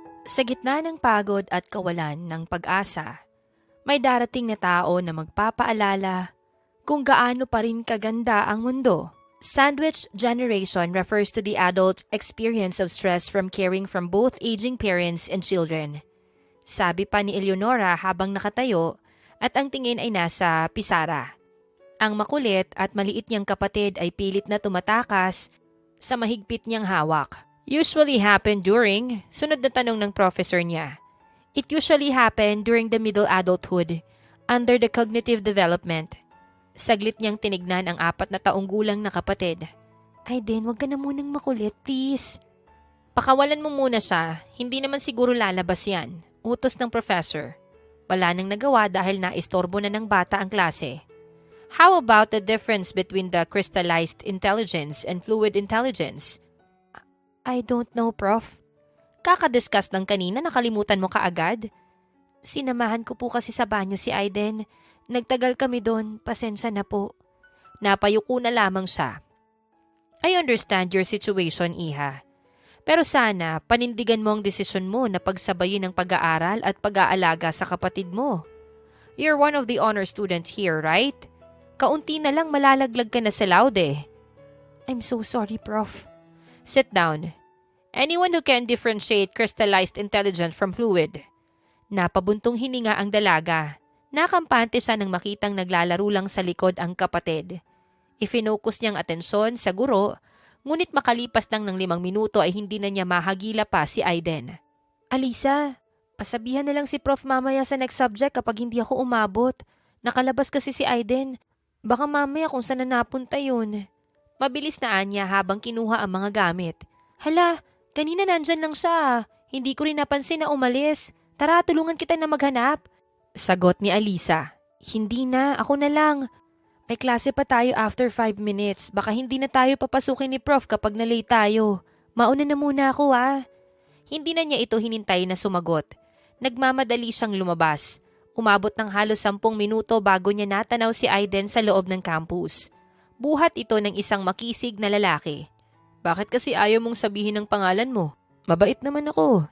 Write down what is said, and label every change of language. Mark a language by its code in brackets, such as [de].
[tl] Sa gitna ng pagod at kawalan ng pag-asa, may darating na tao na magpapaalala kung gaano pa rin kaganda ang mundo. [en] Sandwich generation refers to the adult experience of stress from caring from both aging parents and children. [tl] Sabi pa ni Eleonora habang nakatayo at ang tingin ay nasa pisara. Ang makulit at maliit niyang kapatid ay pilit na tumatakas sa mahigpit niyang hawak. [en] Usually happen during, [tl] sunod na tanong ng professor niya. [en] It usually happen during the middle adulthood, under the cognitive development. [tl] Saglit niyang tinignan ang 4 na taong gulang na kapatid. Aiden, wag ka na munang makulit, please. Pakawalan mo muna siya, hindi naman siguro lalabas yan. Utos ng professor. Wala nang nagawa dahil naistorbo na ng bata ang klase. [en] How about the difference between the crystallized intelligence and fluid intelligence? I don't know, Prof. [tl] Kakadiscuss ng kanina, nakalimutan mo kaagad? Sinamahan ko po kasi sa banyo si Aiden. Nagtagal kami doon, pasensya na po. Napayuko na lamang siya. [en] I understand your situation, Iha. [tl] Pero sana, panindigan mo ang desisyon mo na pagsabayin ang pag-aaral at pag-aalaga sa kapatid mo. [en] You're one of the honor students here, right? [tl] Kaunti na lang malalaglag ka na sa laude. [en] I'm so sorry, Prof. Sit down. Anyone who can differentiate crystallized intelligence from fluid. [tl] Napabuntong hininga ang dalaga. Nakampante siya nang makitang naglalaro lang sa likod ang kapatid. Ifinokus niyang atensyon sa guro, ngunit makalipas lang ng 5 minuto ay hindi na niya mahagila pa si Aiden. Alisa, pasabihan na lang si Prof mamaya sa next subject kapag hindi ako umabot. Nakalabas kasi si Aiden. Baka mamaya kung saan na napunta yun. Mabilis na anya habang kinuha ang mga gamit. Hala, kanina nandyan lang siya. Hindi ko rin napansin na umalis. Tara, tulungan kita na maghanap. Sagot ni Alisa. Hindi na, ako na lang. May klase pa tayo [en] after 5 minutes. [tl] Baka hindi na tayo papasukin ni Prof kapag na-late tayo. Mauna na muna ako Hindi na niya ito hinintay na sumagot. Nagmamadali siyang lumabas. Umabot ng halos 10 minuto bago niya natanaw si Aiden sa loob ng campus. Buhat ito ng isang makisig na lalaki. Bakit kasi ayaw mong sabihin ang pangalan mo? Mabait naman ako.